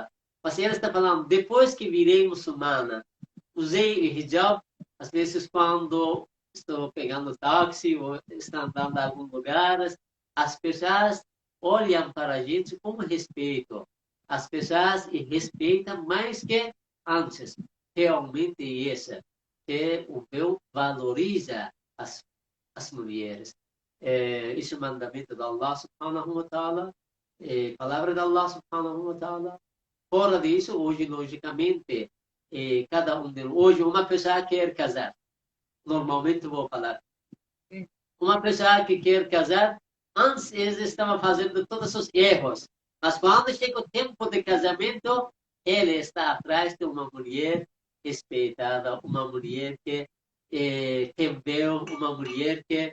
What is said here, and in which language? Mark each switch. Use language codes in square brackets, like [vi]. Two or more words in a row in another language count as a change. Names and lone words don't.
[pt] Mas ela está falando, depois que virei muçulmana, usei o hijab, às vezes quando estou pegando táxi ou estou andando em alguns lugares, as pessoas olham para a gente com respeito. As pessoas respeitam mais que antes. Realmente isso, que o véu valoriza as mulheres. Isso é o mandamento de [ar] الله سبحانه وتعالى, [pt] palavra de [ar] الله سبحانه وتعالى. [pt] Fora disso, hoje, logicamente, cada um deles. Hoje, uma pessoa quer casar. Normalmente, vou falar. Uma pessoa que quer casar, antes eles estavam fazendo todos os erros. Mas quando chega o tempo de casamento, ele está atrás de uma mulher respeitada, uma mulher que tem bem, uma mulher que.